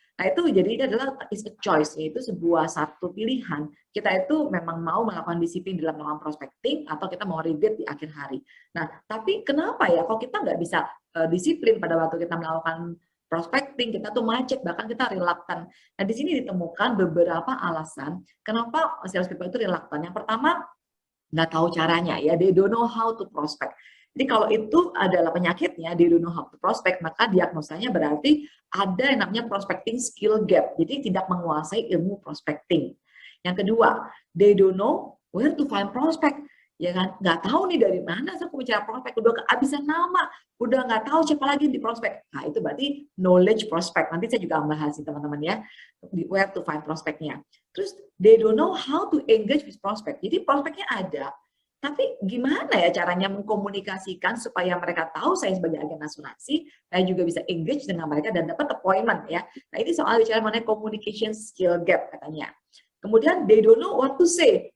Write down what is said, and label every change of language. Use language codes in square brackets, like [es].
[id] Nah itu jadi ini adalah [en] is a choice, [id] yaitu sebuah satu pilihan. Kita itu memang mau melakukan disiplin dalam melakukan prospecting atau kita mau regret di akhir hari. Nah tapi kenapa ya kalau kita nggak bisa disiplin pada waktu kita melakukan prospecting, kita tuh macet, bahkan kita reluctant. Nah di sini ditemukan beberapa alasan kenapa sales people itu reluctant. Yang pertama, nggak tahu caranya ya, [en] they don't know how to prospect. [id] Jadi kalau itu adalah penyakitnya, [en] they don't know how to prospect, [id] maka diagnosanya berarti ada yang namanya prospecting skill gap. Jadi tidak menguasai ilmu prospecting. Yang kedua, [en] they don't know where to find prospect. [id] Ya kan, nggak tahu nih dari mana saya bicara prospek, udah kehabisan nama, udah nggak tahu siapa lagi di prospek. Nah itu berarti knowledge prospect. Nanti saya juga bahas teman-teman ya, [en] where to find [id] prospeknya. Terus [en] they don't know how to engage with prospect. [id] Jadi prospeknya ada, tapi gimana ya caranya mengkomunikasikan supaya mereka tahu saya sebagai agen asuransi, saya juga bisa engage dengan mereka dan dapat appointment ya. Nah ini soal bicara mengenai communication skill gap katanya. Kemudian [en] they don't know what to say.